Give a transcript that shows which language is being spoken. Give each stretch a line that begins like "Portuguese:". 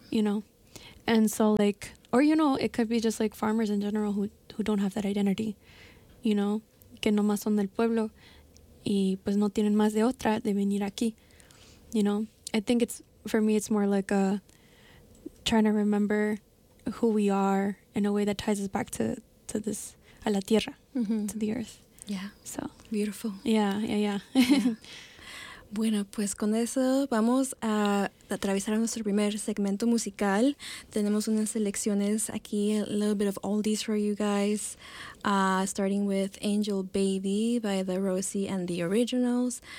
English: you know? And so, like, or, you know, it could be just, like, farmers in general who don't have that identity, you know,
Spanish: que nomás son del pueblo y pues no tienen más de otra de venir aquí,
English: you know. I think it's, for me, it's more like a trying to remember who we are in a way that ties us back to this,
Spanish: a la tierra,
English: mm-hmm. to the earth. Yeah. So. Beautiful. Yeah, yeah, yeah.
Spanish: Bueno, pues con eso vamos a atravesar nuestro primer segmento musical. Tenemos unas selecciones aquí,
English: a little bit of oldies for you guys. Starting with Angel Baby by The Rosie and The Originals.